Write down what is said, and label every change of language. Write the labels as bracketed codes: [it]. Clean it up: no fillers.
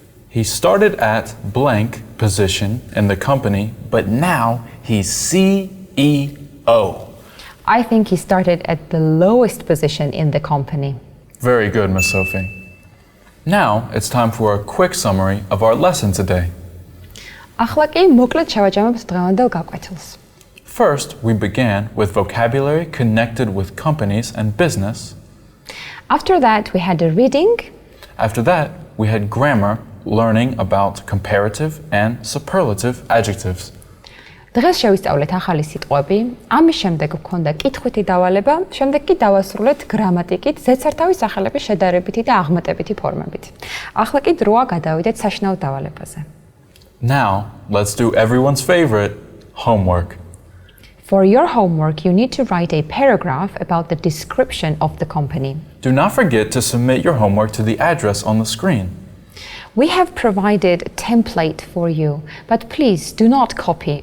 [en] He started at blank position in the company, but now he's CEO. I think he started at the lowest position in the company. Very good, Miss Sophie. Now it's time for a quick summary of our lesson today. [ka] ახლა კი მოკლედ შევაჯამებთ დღევანდელ გაკვეთილს. [en] First, we began with vocabulary connected with companies and business. After that, we had a reading. After that, we had grammar, learning about comparative and superlative adjectives. [ka] დღეს შევისწავლეთ ახალი სიტყვები, ამის შემდეგ გვქონდა კითხვითი დავალება, შემდეგ კი დავასრულეთ გრამატიკით, ზედსართავის სახელების შედარებითი და აღმატებითი ფორმებით. ახლა კი დროა გადავიდეთ საშინაო დავალებაზე. [en] Now, let's do everyone's favorite, homework. For your homework, you need to write a paragraph about the description of the company. Do not forget to submit your homework to the address on the screen. We have provided a template for you, but please do not copy.